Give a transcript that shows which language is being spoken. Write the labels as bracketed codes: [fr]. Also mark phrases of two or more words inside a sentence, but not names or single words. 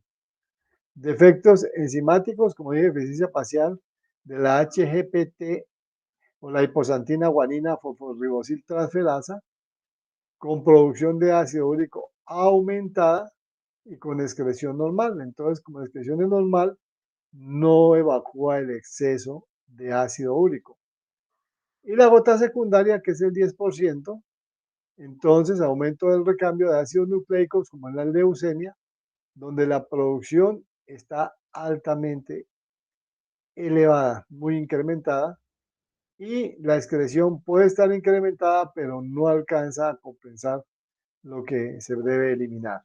[es] Defectos enzimáticos, como dije, deficiencia parcial de la HGPT o la hipoxantina guanina fosforibosil transferasa, con producción de ácido úrico aumentada y con excreción normal. Entonces, como la excreción es normal, no evacúa el exceso de ácido úrico. Y la gota secundaria, que es el 10%, entonces aumento del recambio de ácidos nucleicos, como en la leucemia, donde la producción está altamente elevada, muy incrementada, y la excreción puede estar incrementada, pero no alcanza a compensar lo que se debe eliminar.